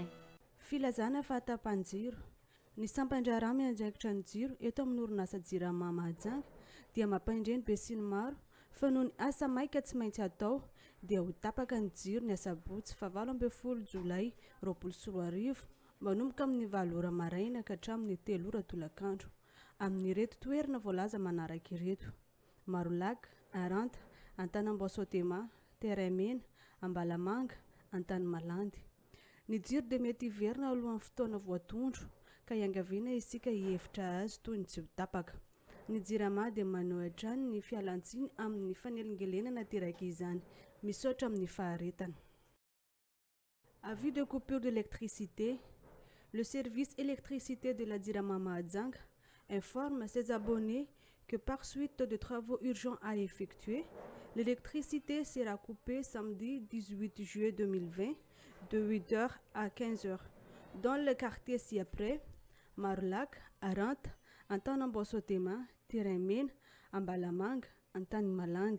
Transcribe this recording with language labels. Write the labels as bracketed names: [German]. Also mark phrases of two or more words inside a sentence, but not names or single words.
[Malagasy] Filazana fahatapan-jiro. Ny sampan-draharaha miandraikitra ny jiro eto amin'ny orinasa Jirama Mahajanga dia mampaindreny be sy ny maro fa noho ny asa maika tsy maintsy atao dia ho tapaka ny jiro ny asabotsy fa 18 Jolay 2024 manomboka amin'ny 9 ora maraina ka hatramin'ny 3 ora tolakandro amin'ny ireto toerana voalaza manaraka ireto: Marolac, Aranta, Antanambaosotema, Terraimena, Ambalamanga, Antanimalandy. Ny jiro dia mety hiverina alohan'ny fotoana voatondro ka iangaviana isika hihevitra azy toy ny tsy ho tapaka. Ny Jirama dia maneho hatrany ny fialantsiny amin'ny fanelingelenana teraka izany. Misaotra amin'ny faharetana. [French] Avis de coupure d'électricité. Le service électricité de la Jirama Mahajanga informe ses abonnés que par suite de travaux urgents à effectuer, l'électricité sera coupée samedi 18 juillet 2020 de 8h à 15h dans le quartier ci-après: Marolac, Aranta, Antanambaosotema, Terraimena, Ambalamanga, Antanimalandy.